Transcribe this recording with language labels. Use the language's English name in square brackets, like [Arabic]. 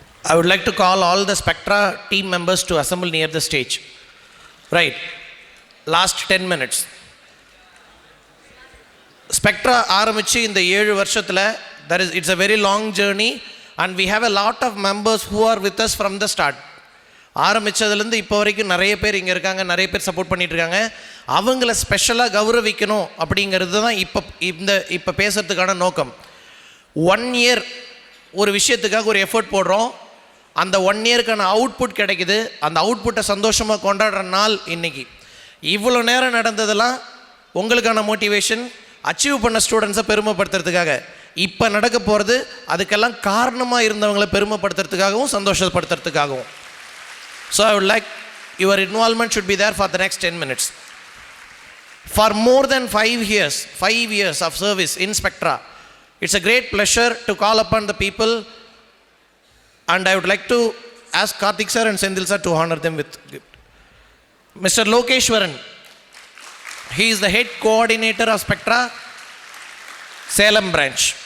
[English] I would like to call all the Spectra team members to assemble near the stage. Right. Last 10 minutes. Spectra [Tamil] ஆரம்பிச்சு இந்த 7 வருஷத்தில் [English] it's a very long journey and we have a lot of members who are with us from the start. [Tamil] ஆரம்பித்ததுலேருந்து இப்போ வரைக்கும் நிறைய பேர் இங்கே இருக்காங்க, நிறைய பேர் சப்போர்ட் பண்ணிகிட்டு இருக்காங்க. அவங்கள ஸ்பெஷலாக கௌரவிக்கணும் அப்படிங்கிறது தான் இப்போ பேசுகிறதுக்கான நோக்கம். 1 year ஒரு விஷயத்துக்காக ஒரு எஃபர்ட் போடுறோம், அந்த 1 yearக்கான அவுட்புட் கிடைக்குது. அந்த அவுட்புட்டை சந்தோஷமாக கொண்டாடுற நாள் இன்றைக்கி. இவ்வளோ நேரம் நடந்ததெல்லாம் உங்களுக்கான மோட்டிவேஷன், அச்சீவ் பண்ண ஸ்டூடெண்ட்ஸை பெருமைப்படுத்துறதுக்காக. இப்போ நடக்க போகிறது அதுக்கெல்லாம் காரணமாக இருந்தவங்களை பெருமைப்படுத்துறதுக்காகவும் சந்தோஷப்படுத்துறதுக்காகவும். [English] So I would like your involvement should be there for the next 10 minutes. For more than 5 years of service in Spectra, it's a great pleasure to call upon the people, and I would like to ask Karthik sir and Sendil sir to honor them with gift. Mr. Lokeshwaran, he is the head coordinator of Spectra, Salem branch.